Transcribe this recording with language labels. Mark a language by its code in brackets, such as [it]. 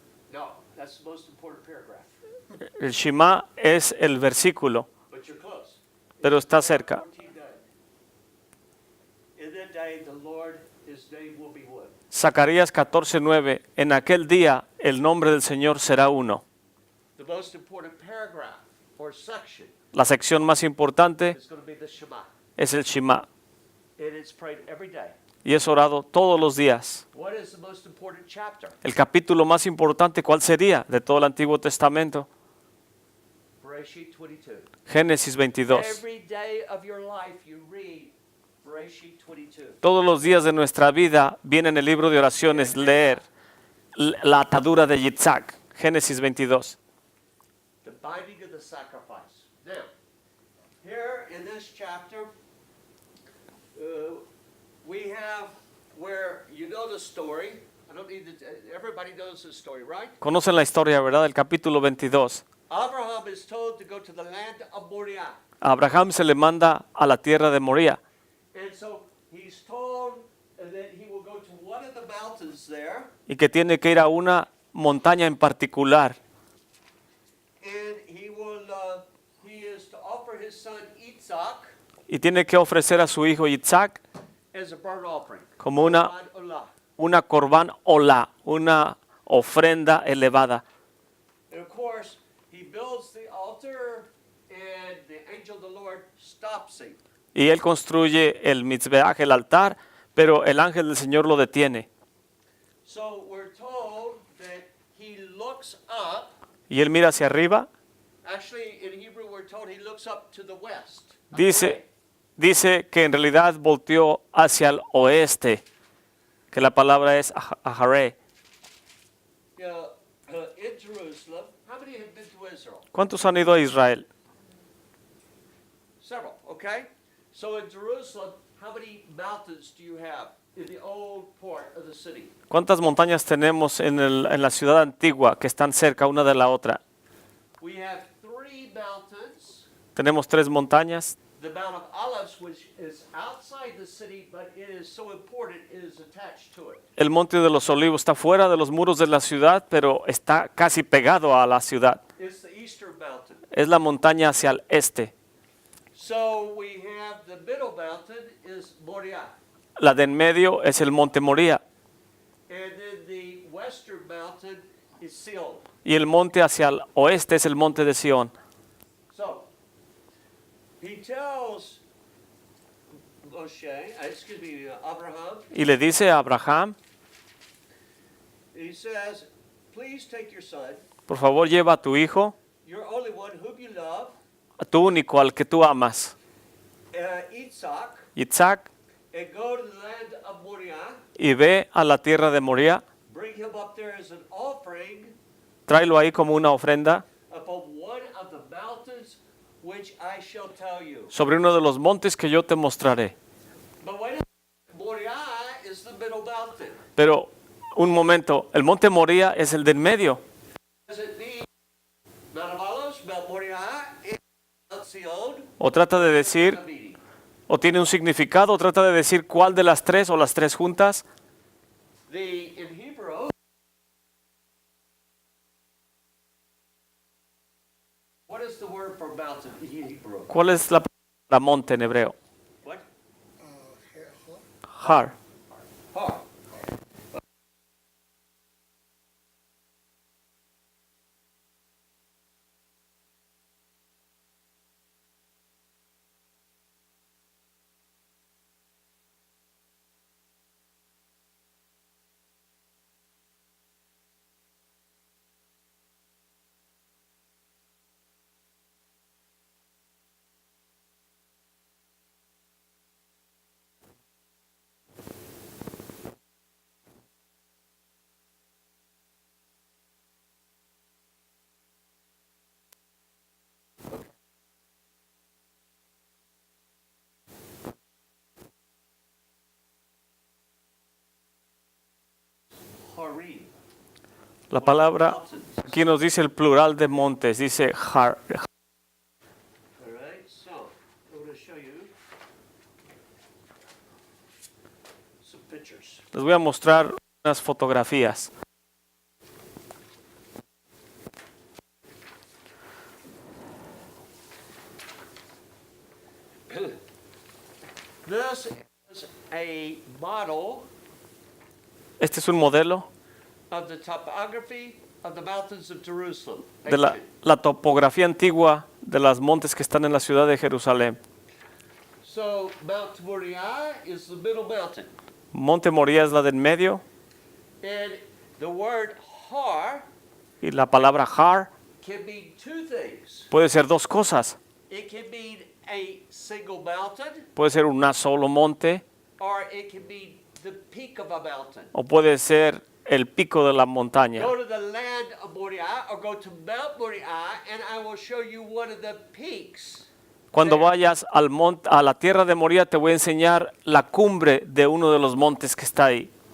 [en] No, that's the most important paragraph. [es] El Shema es el versículo, [en] But you're close. [es] pero está cerca. [en] 14 day. In that day, the Lord, His name will be one. [es] Zacarías 14:9. En aquel día el nombre del Señor será uno. [en] The most important paragraph or section [es] La sección más importante [en] is going to be the Shema. [es] es el Shema [en] And it's prayed every day. [es] y es orado todos los días. [en] What is the most important chapter? [es] El capítulo más importante, ¿cuál sería de todo el Antiguo Testamento? [en] Bereshit 22. [es] Génesis 22. [en] Every day of your life you read Bereshit 22. [es] Todos los días de nuestra vida viene en el libro de oraciones leer la atadura de Yitzhak. Génesis 22. [en] The binding of the sacrifice. Now, here in this chapter, we have where you know the story. I don't need to, everybody knows the story, right? [es] Conocen la historia, ¿verdad? El capítulo 22. [en] Abraham is told to go to the land of Moriah. [es] A Abraham se le manda a la tierra de Moría [en] And so he's told that he will go to one of the mountains there, [es] y que tiene que ir a una montaña en particular [en] and he is to offer his son Isaac [es] y tiene que ofrecer a su hijo Yitzhak [en] as a burnt offering. [es] como una [he] Korban olah. [es] corbán olá, una ofrenda elevada. [en] And of course, he builds the altar, and the angel of the Lord stops him. [es] Y él construye el mitzbeach, el altar, pero el ángel del Señor lo detiene. [en] So we're told that he looks up [es] Y él mira hacia arriba [en] Actually, in Hebrew, we're told he looks up to the west. [es] Dice que en realidad volteó hacia el oeste, que la palabra es Aharé. [en] Yeah, in Jerusalem, how many have been to Israel? [es] ¿Cuántos han ido a Israel? [en] Several, okay? So in Jerusalem, how many mountains do you have in the old part of the city? [es] ¿Cuántas montañas tenemos en la ciudad antigua que están cerca una de la otra? [en] We have 3 mountains. [es] Tenemos 3 montañas. [en] The Mount of Olives, which is outside the city, but it is so important, it is attached to it. [es] El monte de los olivos está fuera de los muros de la ciudad, pero está casi pegado a la ciudad. [en] It's the eastern mountain. [es] Es la montaña hacia el este. [en] So we have the middle mountain is Moriah. [es] La de en medio es el monte Moría. [en] And then the western mountain is Sion. [es] Y el monte hacia el oeste es el monte de Sión. [en] So, he tells Moshe, Abraham, [es] Y le dice a Abraham, [en] he says, please take your son, [es] por favor lleva a tu hijo, [en] your only one whom you love, [es] a tu único al que tú amas, [en] Isaac, [es] Isaac, [en] and go to the land of Moriah, [es] y ve a la tierra de Moría, [en] bring him up there as an offering [es] tráelo ahí como una ofrenda [en] upon one of the mountains which I shall tell you. [es] sobre uno de los montes que yo te mostraré. [en] But wait a minute, Moriah is the middle mountain. [es] Pero, un momento, el monte Moría es el del medio. [en] Does it mean Mount of Olives, Mount Moriah, and Mount Sion? [es] O trata de decir, [en] The meeting. [es] o tiene un significado, o trata de decir cuál de las 3 o las 3 juntas. [en] In Hebrew, what is the word for mountain in Hebrew? [es] ¿Cuál es la palabra monte en hebreo? [en] What? [he] Har. Har. Harim. [es] La palabra, aquí nos dice el plural de montes, dice har. [en] All right, so I'm going to show you some pictures. [es] Les voy a mostrar unas fotografías. [en] This is a model [es] Este es un modelo [en] of the topography of the mountains of Jerusalem. [es] de la topografía antigua de los montes que están en la ciudad de Jerusalén. [en] So Mount Moriah is the middle mountain. [es] Monte Moría es la del medio [en] And the word har [es] y la palabra har [en] can mean 2 things. [es] puede ser 2 cosas. [en] It can mean a single mountain, [es] Puede ser un solo monte [en] or it can mean the peak of a mountain. [es] o puede ser el pico de la montaña. [en] Go to the land of Moriah or go to Mount Moriah and I will show you one of the peaks. [es] Cuando vayas a la tierra de Moría te voy a enseñar la cumbre de uno de los montes que está ahí.